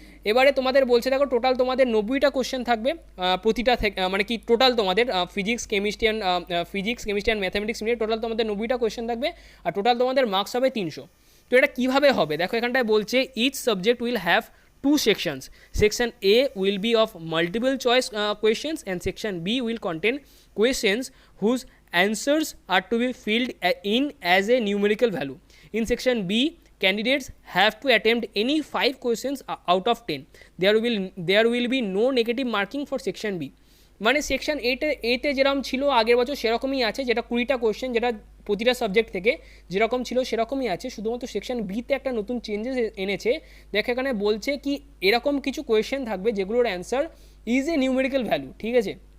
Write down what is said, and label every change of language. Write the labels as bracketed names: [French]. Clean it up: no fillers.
[Bangla] এবারে তোমাদের বলছে দেখো টোটাল তোমাদের 90টা কোশ্চেন থাকবে প্রতিটা থেকে, মানে কি টোটাল তোমাদের ফিজিক্স কেমিস্ট্রি অ্যান্ড ম্যাথামেটিক্স মিলিয়ে টোটাল তোমাদের 90টা কোশ্চেন থাকবে, আর টোটাল তোমাদের মার্কস হবে 300। তো এটা কীভাবে হবে দেখো, এখানটায় বলছে [English] Each subject will have two sections. Section A will be of multiple choice questions, and section B will contain questions whose answers are to be filled in as a numerical value. In section B, candidates have to attempt any 5 questions out of 10. There will be no negative marking for section B. [Bangla] মানে section এতে যেরকম ছিল আগের বছর সেরকমই আছে, যেটা 20টা question যেটা প্রতিটা সাবজেক্ট থেকে যেরকম ছিল সেরকমই আছে, শুধুমাত্র সেকশন বিতে একটা নতুন চেঞ্জেস এনেছে। দেখো এখানে বলছে কি এরকম কিছু কোয়েশ্চেন থাকবে যেগুলোর [English] answer is a numerical value, [Bangla] ঠিক আছে।